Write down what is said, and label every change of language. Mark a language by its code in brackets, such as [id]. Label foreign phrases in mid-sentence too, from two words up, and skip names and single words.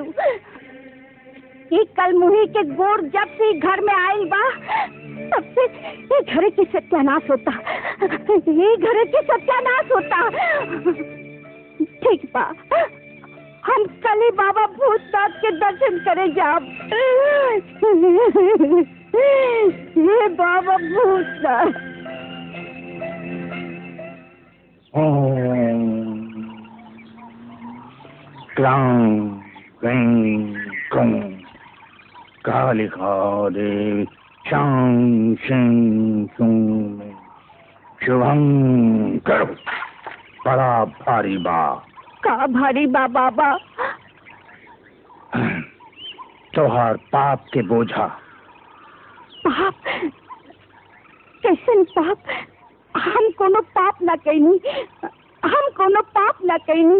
[bho] ये कल मुही के गोर जब से घर में आई बा, तब से ये घर की सत्यानाश होता, ये घर की सत्यानाश होता। ठीक बा, हम कल ही बाबा भूतनाथ के दर्शन करे जाब। ये बाबा भूतनाथ। [sa] क्लां क्लीं क्लूं कालिका देवी शां शिं शूं शुभं करो। [bho] बड़ा भारी बा। का भारी बा बाबा? तोहार पाप के बोझा। पाप? कैसन पाप? हम कोनो पाप ना कैनी, हम कोनो पाप ना कैनी।